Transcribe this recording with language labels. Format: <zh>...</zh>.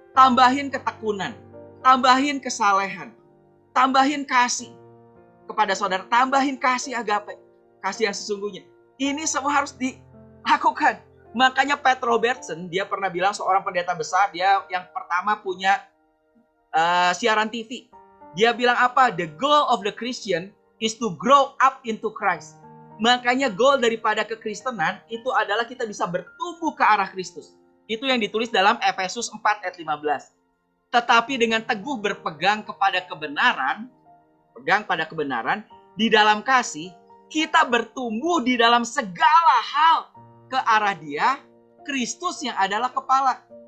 <id>Tambahin ketekunan. Tambahin kesalehan. Tambahin kasih kepada saudara. Tambahin kasih agape. Kasih yang sesungguhnya. Ini semua harus dilakukan. Makanya Pat Robertson, dia pernah bilang, seorang pendeta besar, dia yang pertama punya siaran TV. Dia bilang apa?</id> <en>The goal of the Christian is to grow up into Christ.</en> <id>Makanya goal daripada kekristenan itu adalah kita bisa bertumbuh ke arah Kristus. Itu yang ditulis dalam Efesus 4 ayat 15. Tetapi dengan teguh berpegang kepada kebenaran, pegang pada kebenaran, di dalam kasih, kita bertumbuh di dalam segala hal ke arah Dia, Kristus yang adalah kepala.</id>